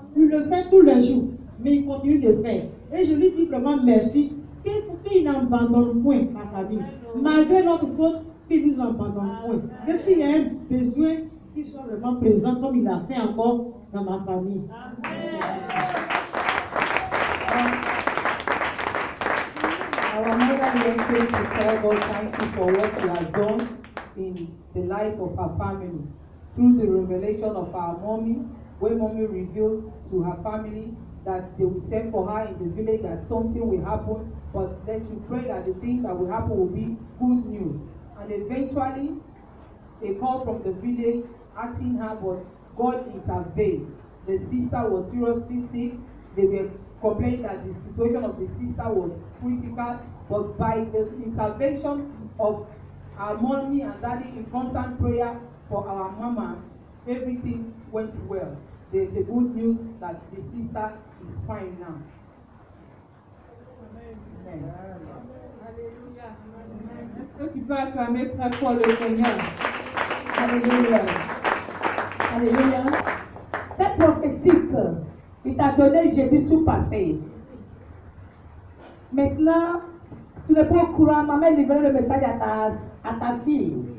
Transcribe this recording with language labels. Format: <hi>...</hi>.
<fr>Il le fait tous les jours, mais il continue de faire. Et je lui dis vraiment merci qu'il n'abandonne point ma famille. Malgré notre faute, qu'il nous abandonne point. Que s'il y a un besoin, qu'il soit vraiment présent comme il a fait encore dans ma famille.</fr> <en>Our mother went to tell God thank you for what He has done in the life of her family. Through the revelation of our mommy, when mommy revealed to her family that they will send for her in the village, that something will happen, but then she prayed that the thing that will happen will be good news. And eventually, a call from the village asking her, but God intervened. The sister was seriously sick. They were complaining that the situation of the sister was critical, but by the intervention of our mommy and daddy in constant prayer for our mama, everything went well. There's the good news that the sister is fine now.</en> <fr>Amen. Alléluia. Est-ce que tu peux acclamer très fort le Seigneur? Alléluia. Alléluia. Cette prophétique, il t'a donné jeudi sous-passé. Maintenant, tu n'es pas au courant, maman livre le message à ta fille.</fr>